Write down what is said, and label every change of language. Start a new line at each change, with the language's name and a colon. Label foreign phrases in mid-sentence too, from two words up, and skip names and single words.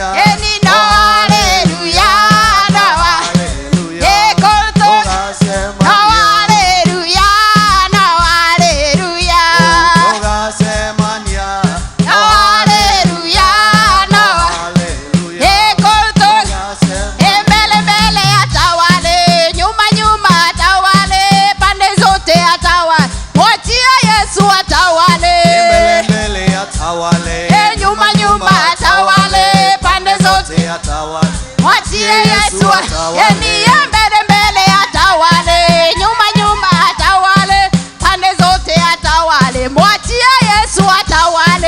Kikuyu: eni no haleluya no kũu no haleluya no haleluya tũgacemania no haleluya no kũu
Swahili: mbele atawale nyuma atawale pande zote atawale mwachie Yesu atawale mbele atawale nyuma atawale pande zote atawale mwachie Yesu mbele atawale nyuma atawale pande zote atawale mwachie Yesu atawale